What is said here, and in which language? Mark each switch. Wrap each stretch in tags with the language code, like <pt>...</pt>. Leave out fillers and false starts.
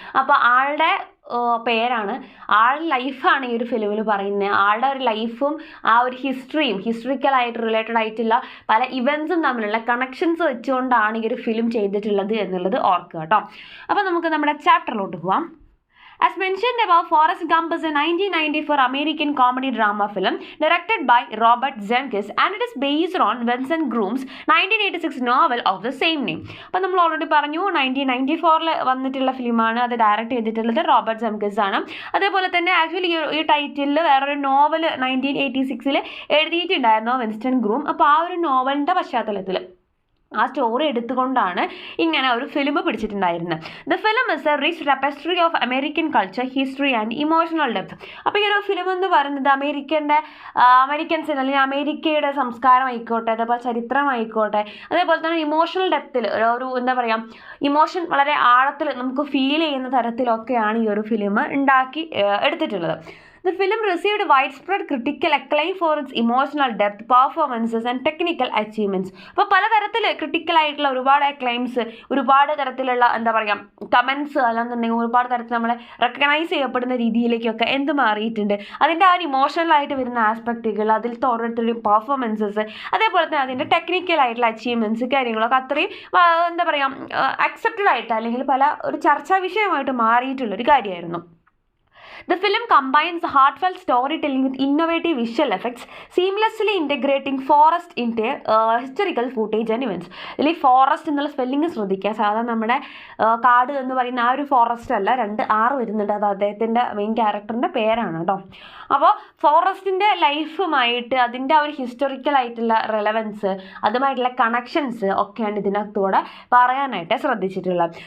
<ml>അപ്പോൾ ആളുടെ പേരാണ്, ആളുടെ ലൈഫാണ് ഈ ഒരു ഫിലിമിൽ പറയുന്നത്. ആളുടെ ഒരു ലൈഫും ആ ഒരു ഹിസ്റ്ററിക്കലായിട്ട് റിലേറ്റഡ് ആയിട്ടുള്ള പല ഇവൻറ്റ്സും തമ്മിലുള്ള കണക്ഷൻസ് വെച്ചുകൊണ്ടാണ് ഈ ഒരു ഫിലിം ചെയ്തിട്ടുള്ളത് എന്നുള്ളത് ഓർക്കുക കേട്ടോ. അപ്പോൾ നമുക്ക് നമ്മുടെ ചാപ്റ്ററിലോട്ട് പോവാം.</ml> <en>As mentioned above, Forrest Gump is a 1994 American comedy drama film directed by Robert Zemeckis, and it is based on Vincent Groom's 1986 novel of the same name.</en> <ml>അപ്പോൾ നമ്മൾ ഓൾറെഡി പറഞ്ഞു 1994 വന്നിട്ടുള്ള ഫിലിമാണ്. അത് ഡയറക്റ്റ് ചെയ്തിട്ടുള്ളത് റോബർട്ട് സെമക്കിസ് ആണ്. അതേപോലെ തന്നെ ആക്ച്വലി ഈ ടൈറ്റിലിൽ വേറൊരു നോവൽ 1986 എഴുതിയിട്ടുണ്ടായിരുന്നു വിൻസ്റ്റൺ ഗ്രൂം. അപ്പോൾ ആ ഒരു നോവലിൻ്റെ പശ്ചാത്തലത്തിൽ ആ സ്റ്റോറി എടുത്തുകൊണ്ടാണ് ഇങ്ങനെ ഒരു film പിടിച്ചിട്ടുണ്ടായിരുന്നത്.</ml> <en>The film is a rich tapestry of American culture, history and emotional depth.</en> <ml>അപ്പോൾ ഈ ഒരു ഫിലിം എന്ന് പറയുന്നത് അമേരിക്കൻസിന് അല്ലെങ്കിൽ അമേരിക്കയുടെ സംസ്കാരം ആയിക്കോട്ടെ, അതേപോലെ ചരിത്രമായിക്കോട്ടെ, അതേപോലെ തന്നെ ഇമോഷണൽ ഡെപ്തിൽ ഒരു എന്താ പറയുക, ഇമോഷൻ വളരെ ആഴത്തിൽ നമുക്ക് ഫീൽ ചെയ്യുന്ന തരത്തിലൊക്കെയാണ് ഈ ഒരു ഫിലിം ഉണ്ടാക്കി എടുത്തിട്ടുള്ളത്.</ml> <en>The film received widespread critical acclaim for its emotional depth, performances and technical achievements.</en> <ml>അപ്പോൾ പലതരത്തിൽ ക്രിട്ടിക്കലായിട്ടുള്ള ഒരുപാട് അക്ലൈംസ്, ഒരുപാട് തരത്തിലുള്ള എന്താ പറയുക കമൻസ്, അല്ലാന്നുണ്ടെങ്കിൽ ഒരുപാട് തരത്തിൽ നമ്മളെ റെക്കഗ്നൈസ് ചെയ്യപ്പെടുന്ന രീതിയിലേക്കൊക്കെ എന്ത് മാറിയിട്ടുണ്ട്. അതിൻ്റെ ആ ഒരു ഇമോഷണലായിട്ട് വരുന്ന ആസ്പെക്റ്റുകൾ, അതിലത്തെ ഓരോരുത്തരുടെയും പെർഫോമൻസസ്, അതേപോലെ തന്നെ അതിൻ്റെ ടെക്നിക്കലായിട്ടുള്ള അച്ചീവ്മെൻറ്റ്സ് കാര്യങ്ങളൊക്കെ അത്രയും എന്താ പറയുക അക്സെപ്റ്റഡ് ആയിട്ട് അല്ലെങ്കിൽ ഒരു ചർച്ചാ വിഷയമായിട്ട് മാറിയിട്ടുള്ളൊരു കാര്യമായിരുന്നു.</ml> <en>The film combines heartfelt storytelling with innovative visual effects, seamlessly integrating forest into historical footage and events.</en> <ml>ഇതിൽ ഈ ഫോറസ്റ്റ് എന്നുള്ള സ്പെല്ലിങ് ശ്രദ്ധിക്കുക. സാധാരണ നമ്മുടെ കാട് എന്ന് പറയുന്ന ആ ഒരു ഫോറസ്റ്റ് അല്ല, 2 R വരുന്നുണ്ട്. അത് അദ്ദേഹത്തിൻ്റെ മെയിൻ ക്യാരക്ടറിൻ്റെ പേരാണ് കേട്ടോ. അപ്പോൾ ഫോറസ്റ്റിൻ്റെ ലൈഫുമായിട്ട് അതിൻ്റെ ആ ഒരു ഹിസ്റ്റോറിക്കലായിട്ടുള്ള റെലവൻസ്, അതുമായിട്ടുള്ള കണക്ഷൻസ് ഒക്കെയാണ് ഇതിനകത്തൂടെ പറയാനായിട്ട് ശ്രദ്ധിച്ചിട്ടുള്ളത്.</ml>